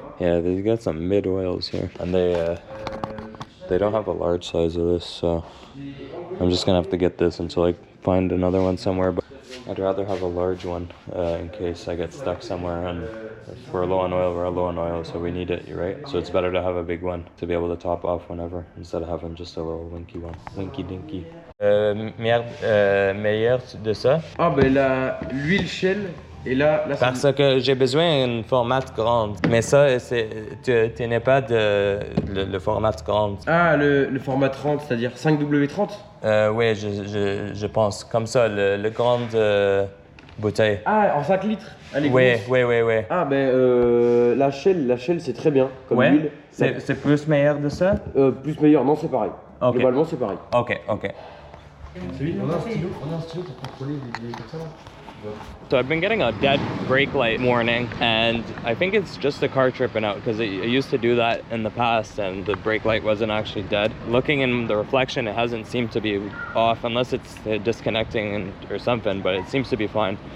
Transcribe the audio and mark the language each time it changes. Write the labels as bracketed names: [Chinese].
[English] Yeah, they got some mid oils here, and they don't have a large size of this, so I'm just gonna have to get this until I find another one somewhere. But I'd rather have a large one in case I get stuck somewhere, and if we're low on oil, we're low on oil, so we need it, right? So it's better to have a big one to be able to top off whenever, instead of having just a little winky one. Winky dinky. [French] Meilleur de ça? Ah ben l'huile Shell et là parce que j'ai besoin d'un format grand. Mais ça, tu n'es pas le format grand. Ah, le format 30, c'est-à-dire 5W30? Oui, je pense. Comme ça, le grand bouteille. Ah, en 5 litres? Allez, oui. Ah ben la Shell c'est très bien comme huile. C'est plus meilleur de ça? Plus meilleur, non c'est pareil. Okay. Globalement c'est pareil. Ok. On a un stylo pour contrôler les comme ça. [English] So I've been getting a dead brake light warning, and I think it's just the car tripping out, because I used to do that in the past and the brake light wasn't actually dead. Looking in the reflection, it hasn't seemed to be off, unless it's disconnecting or something, but it seems to be fine.